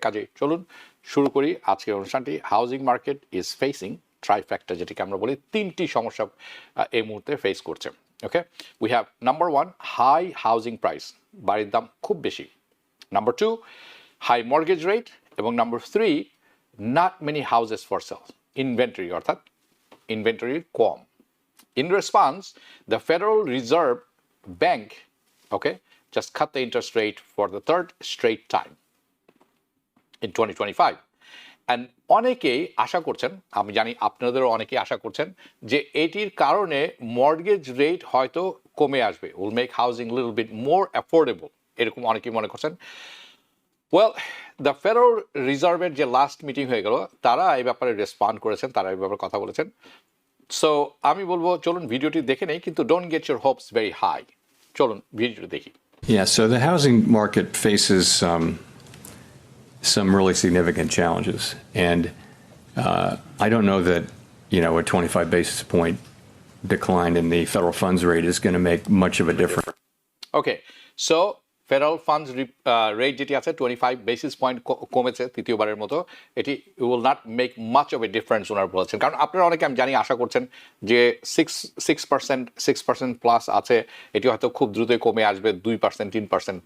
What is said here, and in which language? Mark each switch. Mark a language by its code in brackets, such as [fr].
[bn] কাজে চলুন শুরু করি আজকের অনুষ্ঠানটি। [en] housing market is facing trifactor, [bn] যেটিকে আমরা বলি তিনটি সমস্যা এই মুহূর্তে ফেস করছে। [en] okay, we have number 1 high housing price, [bn] বাড়ির দাম খুব বেশি। [en] number 2 high mortgage rate, এবং number 3 not many houses for sale, [bn] inventory অর্থাৎ inventory com. [en] In response, the Federal Reserve Bank, just cut the interest rate for the third straight time in 2025. [bn] And অনেকেই আশা করছেন, আমি জানি আপনাদেরও অনেকেই আশা করছেন, যে এটির কারণে মর্গেজ রেট হয়তো কমে আসবে, [en] will make housing a little bit more affordable, [bn] এরকম অনেকেই মনে করছেন। ওয়েল, দ্য ফেডারেল রিজার্ভের যে লাস্ট মিটিং হয়ে গেল, তারা এই ব্যাপারে রেসপন্ড করেছেন, তারা এই ব্যাপারে কথা বলেছেন। সো আমি বলবো চলুন ভিডিওটি দেখে নেই, কিন্তু [en] Don't get your hopes very high. [bn] চলুন ভিডিওটি দেখি। [en] Yeah, so the housing market faces some really significant challenges, and I don't know that a 25 basis point decline in the federal funds rate is going to make much of a difference. [bn] Okay, so federal funds rate যেটি আছে 25 basis point কমেছে তৃতীয়বারের মতো, এটি [en] will not make much of a difference [bn] ওনারা বলেছেন। কারণ আপনারা অনেকে আমি জানি আশা করছেন যে 6% প্লাস আছে, এটি হয়তো খুব দ্রুতই কমে আসবে 2%, 3%।